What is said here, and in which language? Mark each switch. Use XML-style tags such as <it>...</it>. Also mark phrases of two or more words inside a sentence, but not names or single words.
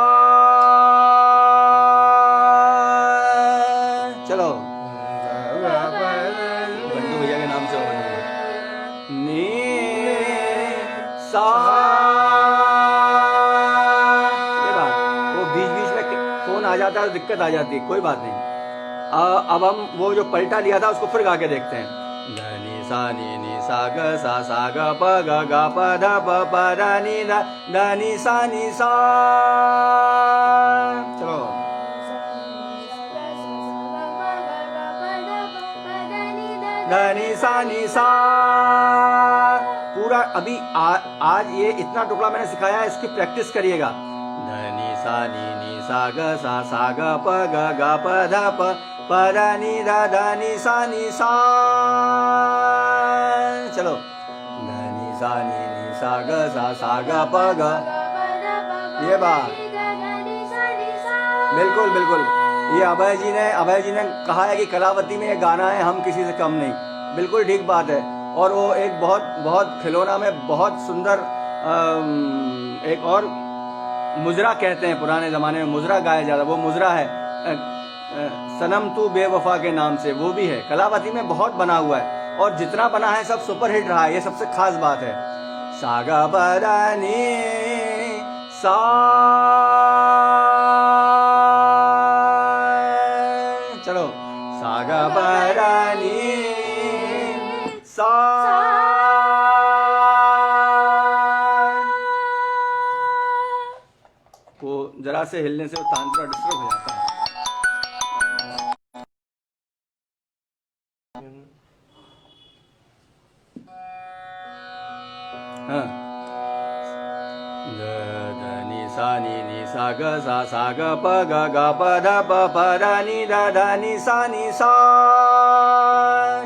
<hi>चलो बंधु भैया के नाम से हो नी सा। आ जाता है तो दिक्कत आ जाती है, कोई बात नहीं। अब हम वो जो पलटा लिया था उसको फिर गा के देखते हैं। ध नि सा ग सा ग प ग ग प ध प प ध नि ध ध नि सा नि सा। चलो ध नि सा नि सा पूरा। अभी आज ये इतना टुकड़ा मैंने सिखाया है, इसकी प्रैक्टिस करिएगा। ध नि सा ग सा ग प ग ग प ध प प ध नि ध ध नि सा नि सा। चलो ध नि सा ग सा ग प ग। ये बात बिल्कुल ये अभय जी ने कहा है कि कलावती में ये गाना है, हम किसी से कम नहीं। बिल्कुल ठीक बात है। और वो एक बहुत खिलौना में बहुत सुंदर एक और मुजरा कहते हैं, पुराने ज़माने में मुजरा गाया जाता, वो मुजरा है सनम तू बेवफा के नाम से, वो भी है। कलावती में बहुत बना हुआ है और जितना बना है सब सुपरहिट रहा है, ये सबसे खास बात है। सा ग प ध नि सा। चलो सा ग प ध नि सा। वो जरा से हिलने से तानपुरा डिस्टर्ब हो जाता है। हाँ ध नि सा ग सा ग प ग ग प ध प प ध नि ध ध नि सा नि सा।</hi>